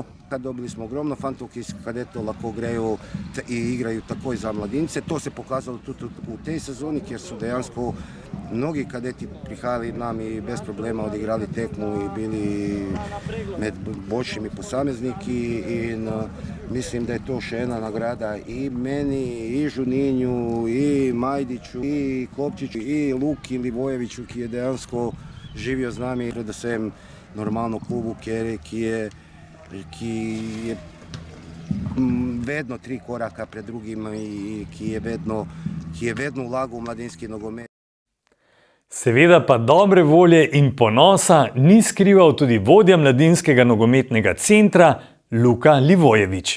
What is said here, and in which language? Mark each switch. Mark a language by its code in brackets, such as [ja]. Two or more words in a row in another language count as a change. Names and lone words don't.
[sl] Dobili smo ogromno fantov, ki iz kadetov lahko grejo i igraju takoj za mladince. To se pokazalo tudi v tej sezoni, kjer su dejansko mnogi kadeti prihajali nam i bez problema odigrali tekmu i bili med boljšimi posamezniki. In mislim da je to še ena nagrada i meni, i Žuninju, i Majdiću, i Klopčiću, i Luki Livojeviću, ki je dejansko živio z nami, predvsem normalno klubu, ki je vedno 3 koraka pred drugima i ki je vedno vlagal v mladinski nogomet. Seveda pa dobre volje in ponosa ni skrival tudi vodja mladinskega nogometnega centra Luka Livojević.